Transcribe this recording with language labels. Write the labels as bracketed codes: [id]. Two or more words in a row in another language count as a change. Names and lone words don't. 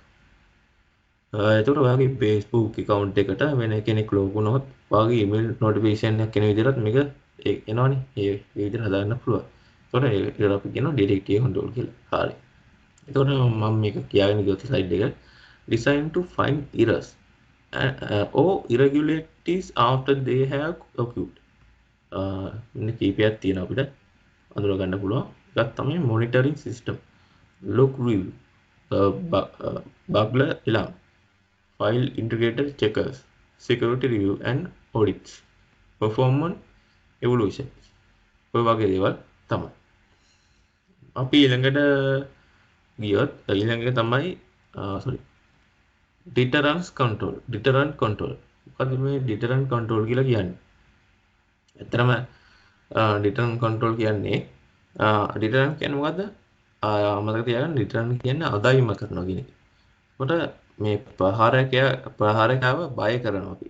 [si] එතකොට ඔයාගේ Facebook account එකට වෙන කෙනෙක් ලොග් වුණොත් ඔයාගේ [en] email notification [si] එකක් එන විදිහට මේක එනවනේ. ඒ විදිහට හදාගන්න පුළුවන්. එතකොට ඒකට අපි කියනවා [en] detective control [si] කියලා. හරි. එතකොට මම මේක කියාගෙන ගියොත් slide එක [en] design to find errors or irregularities after they have occurred. [si] මෙන්න කීපයක් තියෙනවා අපිට අඳුර ගන්න පුළුවන්. එකක් තමයි [en] monitoring system, log review, burglar alarm, file integrated checkers, security review and audits, performance evaluation. [si] ඔය වගේ දේවල් තමයි. අපි ඊළඟට ගියොත් ඊළඟ එක තමයි [en] deterrence control. deterrent control. [si] මොකද මේ [en] deterrent control [si] කියලා කියන්නේ? ඇත්තටම [en] deterrent control [si] කියන්නේ deterrent කියන්නේ මොකද්ද? මතක තියාගන්න deterrent කියන්නේ අදායිම කරනවා කියන එක. කොට මේ ප්‍රහාරකයාව බය කරනවා අපි.